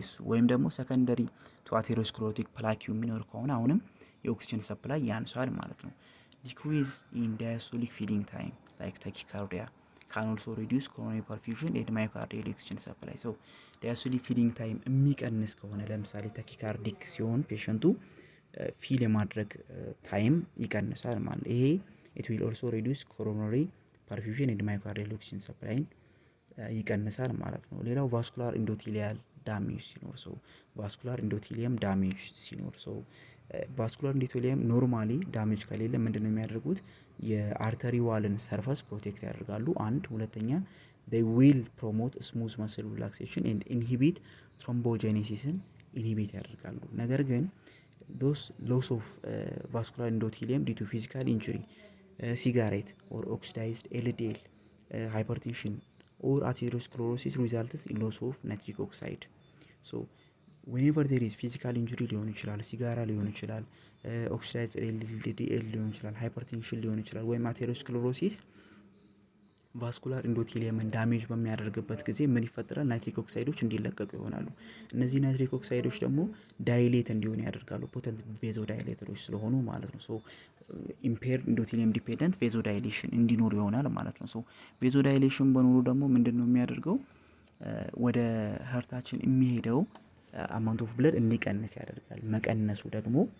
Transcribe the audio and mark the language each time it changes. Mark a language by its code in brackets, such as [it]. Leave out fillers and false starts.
[en] ወይም ደግሞ ሰከንደሪ ቱ አቴሮስክሌሮቲክ ፕላክ የሚኖር ከሆነ [am] አሁንም የኦክሲጅን ሰፕላይ ያንሳል ማለት ነው። [en] ዲክሪዝ ኢን ዳያስቶሊክ ፊዲንግ ታይም ላይክ ታኪካርዲያ can also reduce coronary perfusion and myocardial oxygen supply. so diastolic feeding time [am] የሚቀንስ ከሆነ ለምሳሌ [en] ታኪካርዲክ ሲሆን ፔሸንቱ ፊል የማድረግ ታይም ይቀንሳል ማለት ይሄ it will also reduce coronary perfusion and myocardial oxygen supply [am] ይቀንሳል ማለት ነው። ሌላው vascular endothelial damage ሲኖር so vascular endothelium damage ሲኖር so vascular endothelium ኖርማሊ ዳሜጅ ከሌለ ምንድነው የሚያደርጉት የአርተሪ ዋልን ሰርፈስ ፕሮቴክት ያደርጋሉ። አንድ ሁለተኛ [en] they will promote smooth muscle relaxation and inhibit thrombogenesis [am] inhibit ያደርጋሉ። ነገር ግን [en] those loss of vascular endothelium due to physical injury, cigarette or oxidized LDL, hypertension or atherosclerosis results in loss of nitric oxide. [am] so whenever there is physical injury ሊሆን ይችላል፣ ሲጋራ ሊሆን ይችላል፣ oxidized LDL ሊሆን ይችላል፣ hypertension ሊሆን ይችላል ወይም atherosclerosis vascular endothelium ዳሜጅ በሚያደርግበት ጊዜ ምን ይፈጠራል? ናይትሪክ ኦክሳይዶች እንዲለቀቁ ይሆናሉ። እነዚህ ናይትሪክ ኦክሳይዶች ደግሞ ዳይሌት እንዲሆን ያደርጋሉ ፖተንት ቬዞ ዳይሌተሮች ስለሆኑ ማለት ነው። ሶ [en] impaired endothelium dependent vasodilation [am] እንዲኖር ይሆናል ማለት ነው። ሶ vasodilation በኖሩ ደግሞ ምንድነው የሚያደርገው ወደ ሀርታችን የሚሄደው amount of blood እንዲቀንስ ያደርጋል። መቀነሱ ደግሞ